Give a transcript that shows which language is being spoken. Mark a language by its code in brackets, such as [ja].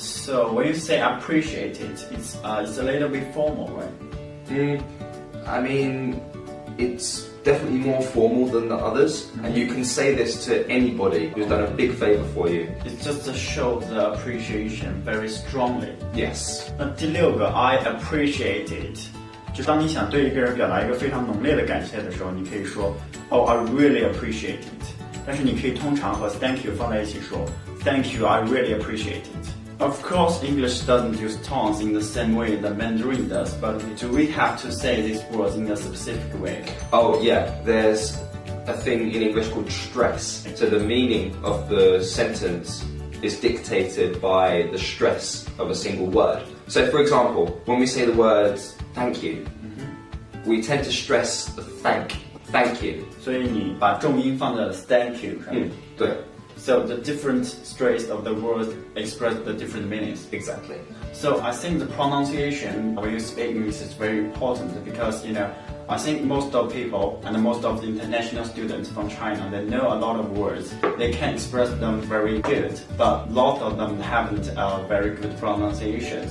[en] So when you say appreciate it, it's a little bit formal, right? I mean, it's definitely more formal than the others, and you can say this to anybody who's done a big favour for you. It's just to show the appreciation very strongly. Yes. [zh] 那第六个 I appreciate it， 就当你想对一个人表达一个非常浓烈的感谢的时候，你可以说 [en] Oh, I really appreciate it。 [zh] 但是你可以通常和 [en] Thank you [zh] 放在一起说 [en] Thank you, I really appreciate it。Of course, English doesn't use tones in the same way that Mandarin does, but do we have to say these words in a specific way? Oh yeah, there's a thing in English called stress. So the meaning of the sentence is dictated by the stress of a single word. So for example, when we say the words thank you, we tend to stress the thank you. [zh] 所以你把重音放在了 thank you 上面。对。 [en] So the different stress of the words express the different meanings. Exactly. So I think the pronunciation when you speak English is very important because, I think most of people and most of the international students from China, they know a lot of words. They can express them very good, but a lot of them haven't a very good pronunciation.